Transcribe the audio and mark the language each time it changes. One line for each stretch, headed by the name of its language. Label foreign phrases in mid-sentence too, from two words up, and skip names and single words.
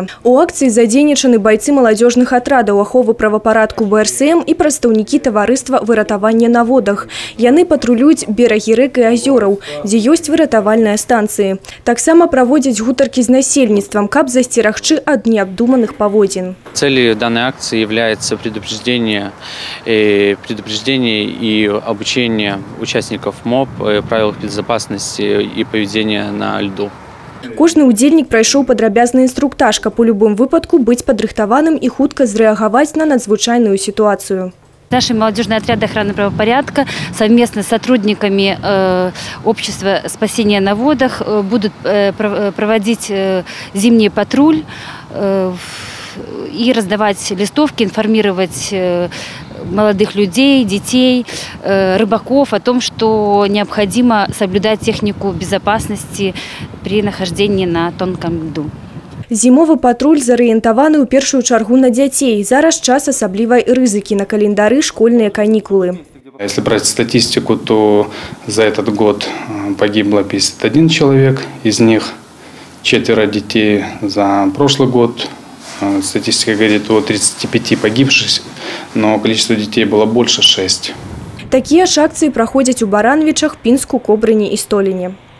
Belarusian: У акцыі задзейнічаны байцы маладзёжных атрадаў аховы правапарадку БРСМ і прадстаўнікі таварыства выратавання на водах. Яны патрулююць берагі рэк і азёраў, дзе ёсць выратавальныя станцыі. Таксама праводзяць гутаркі з насельніцтвам, каб засцерагчы ад неабдуманых паводзін.
Russian: Целью данной акции является предупреждение и обучение участников МОП правил безопасности и поведения на льду.
Belarusian: Кожны удзельнік прайшоў падрабязны інструктаж, каб у любым выпадку быць падрыхтаваным і хутка зрэагаваць на надзвычайную ситуацию.
Russian: Наши молодежные отряды охраны правопорядка совместно с сотрудниками общества спасения на водах будут проводить зимний патруль и раздавать листовки, информировать молодых людей, детей, рыбаков о том, что необходимо соблюдать технику безопасности при нахождении на тонком льду.
Belarusian: Зімовы патруль зарыентаваны ў першую чаргу на дзяцей. Зараз час асаблівай рызыкі, на календары школьныя канікулы.
Russian: Если брать статистику, то за этот год погибло 51 человек, из них 4 детей за прошлый год. Статистика говорит о 35 погибших, но количество детей было больше 6.
Belarusian: Такія ж акцыі праходзяць у Барановичах, Пінску, Кобрыні і Століне.